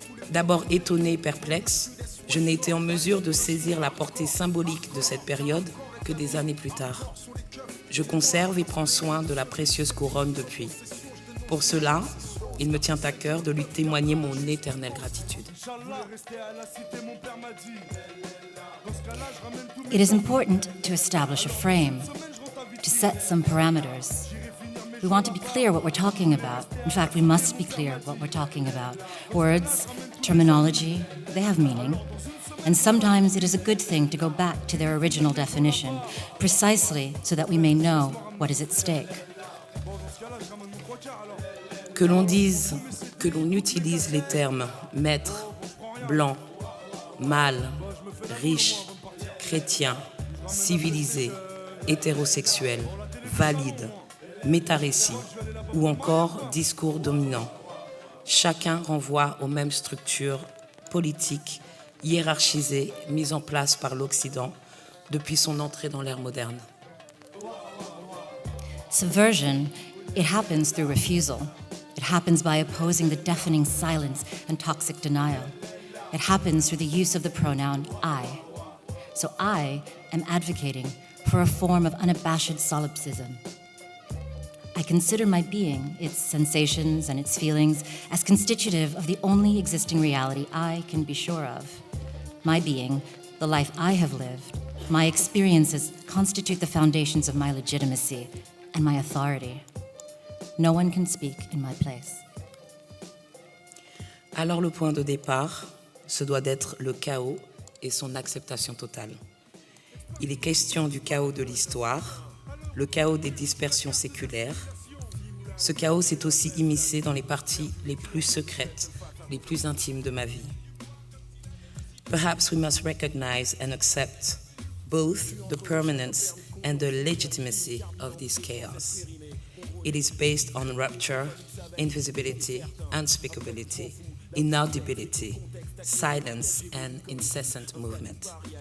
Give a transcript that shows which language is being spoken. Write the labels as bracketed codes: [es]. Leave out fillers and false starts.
[fr] D'abord étonnée et perplexe, je n'ai été en mesure de saisir la portée symbolique de cette période que des années plus tard. Je conserve et prends soin de la précieuse couronne depuis. Pour cela, il me tient à cœur de lui témoigner mon éternelle gratitude. [en] It is important to establish a frame, to set some parameters. We want to be clear what we're talking about. In fact, we must be clear what we're talking about. Words, terminology, they have meaning. And sometimes it is a good thing to go back to their original definition, precisely so that we may know what is at stake. [fr] Que l'on dise, que l'on utilise les termes maître, blanc, mâle, riche, chrétien, civilisé, hétérosexuel, valide, métarécit ou encore discours dominant. chacun renvoie aux mêmes structures politiques hiérarchisées mises en place par l'Occident depuis son entrée dans l'ère moderne. [en] Subversion, it happens through refusal. It happens by opposing the deafening silence and toxic denial. It happens through the use of the pronoun I. So I am advocating for a form of unabashed solipsism. I consider my being, its sensations and its feelings, as constitutive of the only existing reality I can be sure of. My being, the life I have lived, my experiences constitute the foundations of my legitimacy and my authority. No one can speak in my place. [fr] Alors le point de départ, ce doit être le chaos et son acceptation totale. Il est question du chaos de l'histoire, le chaos des dispersions séculaires. Ce chaos s'est aussi immiscé dans les parties les plus secrètes, les plus intimes de ma vie. [en] Perhaps we must recognize and accept both the permanence and the legitimacy of this chaos. It is based on rupture, invisibility, unspeakability, inaudibility, silence, and incessant movement.